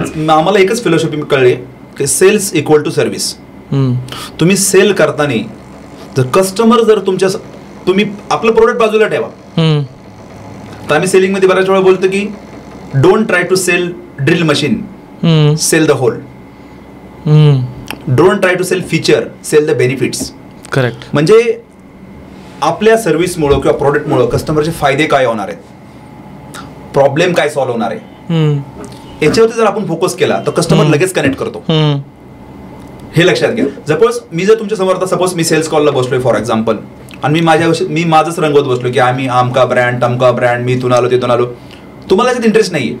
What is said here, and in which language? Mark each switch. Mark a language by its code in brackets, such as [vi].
[mr] आम्हाला एकच फिलॉसॉफी कळली की [en] Sales equal to service. [mr] तुम्ही सेल करताना जर कस्टमर जर तुम्ही आपलं प्रोडक्ट बाजूला ठेवा. तर आम्ही सेलिंगमध्ये बऱ्याच वेळा बोलतो की [en] Don't try to sell drill machine, sell the hole. Don't try to sell feature, sell the benefits. Correct. [mr] म्हणजे आपल्या सर्व्हिसमुळं किंवा प्रोडक्टमुळं कस्टमरचे फायदे काय होणार आहेत, प्रॉब्लेम काय सॉल्व्ह होणार आहे, याच्यावरती जर आपण फोकस केला तर कस्टमर लगेच कनेक्ट करतो. हे लक्षात घ्या. सपोज मी जर तुमच्या समोर, सपोज मी सेल्स कॉलला बसलोय फॉर एक्झाम्पल, आणि मी माझंच रंगवत बसलो की आम्ही आमका ब्रँड, तमका ब्रँड, मी इथून आलो तिथून आलो, तुम्हाला याच्यात इंटरेस्ट नाहीये.